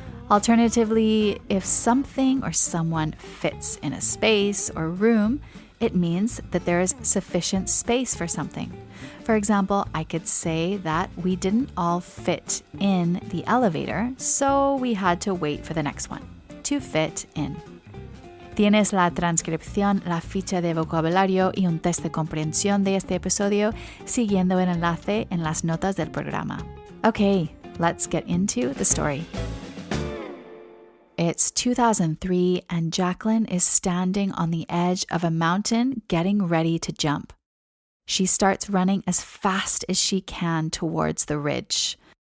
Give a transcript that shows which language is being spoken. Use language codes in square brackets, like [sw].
[en] Alternatively, if something or someone fits in a space or room, it means that there is sufficient space for something. For example, I could say that we didn't all fit in the elevator, so we had to wait for the next one. To fit in. [es] Tienes la transcripción, la ficha de vocabulario y un test de comprensión de este episodio siguiendo el enlace en las notas del programa. [en] Okay, let's get into the story. It's 2003 and Jaclyn is standing on the edge of a mountain getting ready to jump. She starts running as fast as she can towards the ridge.